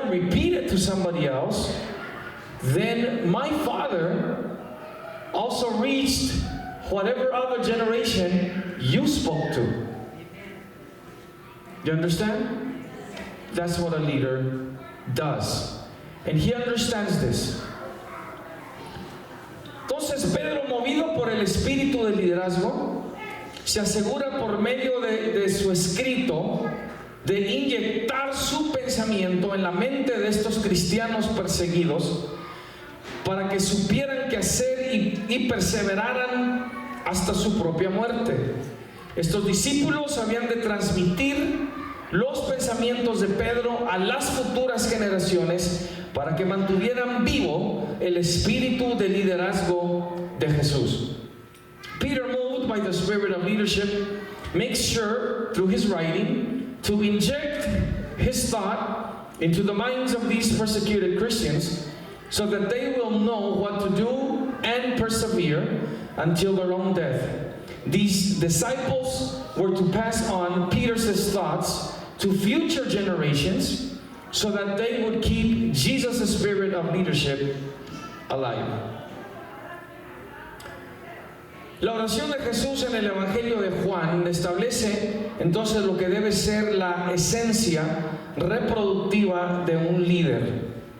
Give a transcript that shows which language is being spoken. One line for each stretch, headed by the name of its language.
English: I repeat it to somebody else, then my Father also reached whatever other generation you spoke to. You understand? That's what a leader does. And he understands this.
Spanish: Entonces Pedro, movido por el espíritu de liderazgo, se asegura por medio de su escrito de inyectar su pensamiento en la mente de estos cristianos perseguidos para que supieran qué hacer y perseveraran hasta su propia muerte. Estos discípulos habían de transmitir los pensamientos de Pedro a las futuras generaciones para que mantuvieran vivo el espíritu de liderazgo de Jesús.
English: Peter, moved by the spirit of leadership, makes sure through his writing to inject his thought into the minds of these persecuted Christians so that they will know what to do and persevere until their own death. These disciples were to pass on Peter's thoughts to future generations so that they would keep Jesus' spirit of leadership alive.
Spanish: La oración de Jesús en el Evangelio de Juan establece entonces lo que debe ser la esencia reproductiva de un líder.